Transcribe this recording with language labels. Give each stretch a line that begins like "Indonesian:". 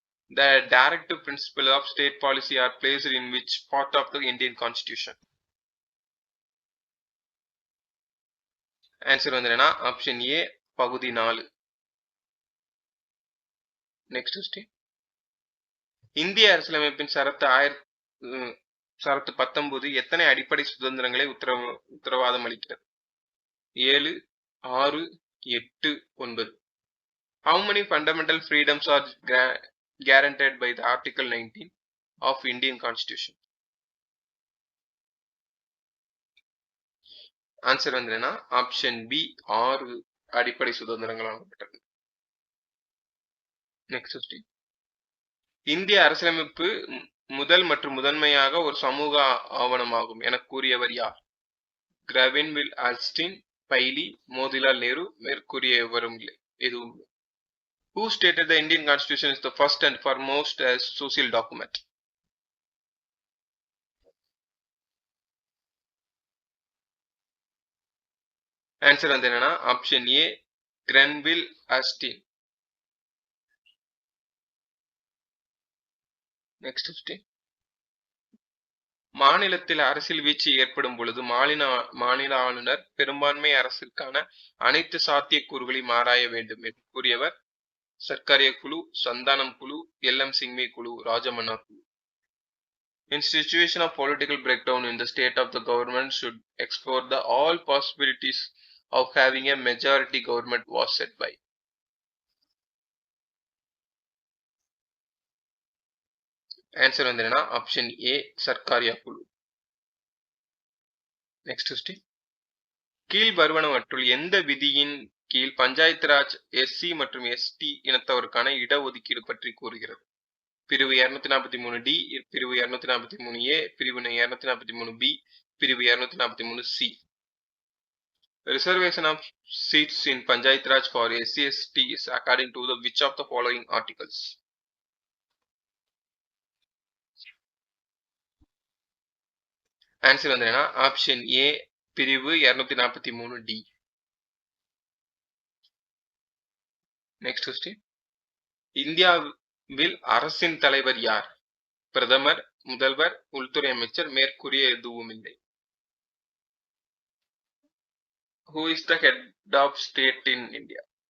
English: The directive principle of state policy are placed in which part of the Indian Constitution?
Tamil: Answer வந்து என்னன்னா option A பகுதி 4. Next question. இந்திய அரசியலமைப்பின் சரத்து 19 எத்தனை அடிப்படை சுதந்திரங்களை உத்தரவாதம் அளிக்கிறது? 7, 6, 8, 9.
English: How many fundamental freedoms are guaranteed by the Article 19 of Indian Constitution?
Tamil: Answer வந்து என்ன? ஆப்ஷன் பி 6 அடிப்படை சுதந்திரங்கள் வழங்கப்பட்டது. Next question. இந்திய அரசியலமைப்பு முதல் மற்றும் முதன்மையாக ஒரு சமூக ஆவணமாகும் என கூறியவர் யார்? கிரவின்வில் ஆல்ஸ்டின், பைலி, மோதிலால் நேரு, மேற்கூறிய எவரும் இல்லை, எதுவும் இல்லை.
English: Who stated the Indian Constitution is the first and foremost as social document?
Tamil: Answer வந்து என்னன்னா option A கிரன்வில் Austin. Next question. மாநிலத்தில் அரசியல் வீழ்ச்சி ஏற்படும் பொழுது மாநில ஆளுநர் பெரும்பான்மை அரசிற்கான அனைத்து சாத்தியக்கூறுகளையும் ஆராய வேண்டும் என்று கூறியவர் சர்க்காரிய குழு, சந்தானம் குழு, எல்.எம். சிங்வி குழு, ராஜமன்னா குழு.
English: In situation of political breakdown in the state of the government should explore the all possibilities of having a majority government was said by.
Tamil: Answer வந்து என்னன்னா ஆப்ஷன் ஏ சர்க்காரியா குழு. Next question. கீழ் வருவனவற்றுள் எந்த விதியின் கீழ் பஞ்சாயத்து ராஜ் எஸ்சி மற்றும் எஸ்டி இனத்தவருக்கான இடஒதுக்கீடு பற்றி கூறுகிறது? பிரிவு 243D, பிரிவு 243A, பிரிவு 243B, பிரிவு 243C.
English: Reservation of seats in Panchayat Raj for SC/ST is according to the which of the following articles?
Tamil: Answer வந்து என்ன? ஆப்ஷன் ஏ பிரிவு 243D. Next question. இந்தியாவில் அரசின் தலைவர் யார்? பிரதமர், முதல்வர், உள்துறை அமைச்சர், மேற்கூறிய எதுவும் இல்லை.
English: Who is the head of state in India?